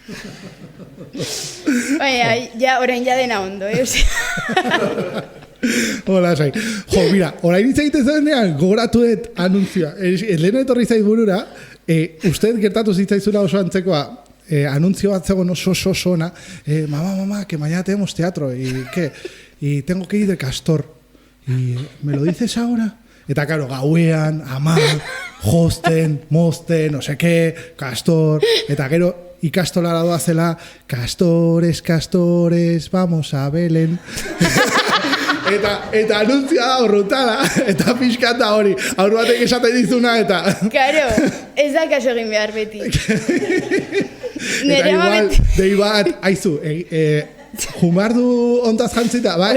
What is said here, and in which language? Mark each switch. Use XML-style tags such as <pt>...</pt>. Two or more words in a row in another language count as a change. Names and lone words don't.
<eu>Baina, orain dena ondo, Hola, sai. Jo, mira, orain hitz egiten zenean, gogoratu dut anuntzioa. Lehen etorri zait burura, usted gertatu zitzaizula oso antzekoa, anuntzio bat zegoen oso ona,</eu> <es>mamá, que mañana tenemos teatro, y tengo que ir de Castor. Y me lo dices ahora?</es> <eu>Eta, karo, gauean, ama, josten, mosten,</eu> <es>no sé qué, Castor,</es> <eu>eta gero, ikastolara doazela,</eu> <es>castores, vamos a Belén.</es> <eu>eta anuntzia da horretara, eta pixkata hori, aur batek esaten dizuna, eta... Karo, ez da kaso egin behar beti. Eta igual, dei bat, aizu, jumardu ontaz jantzita, bai?</eu>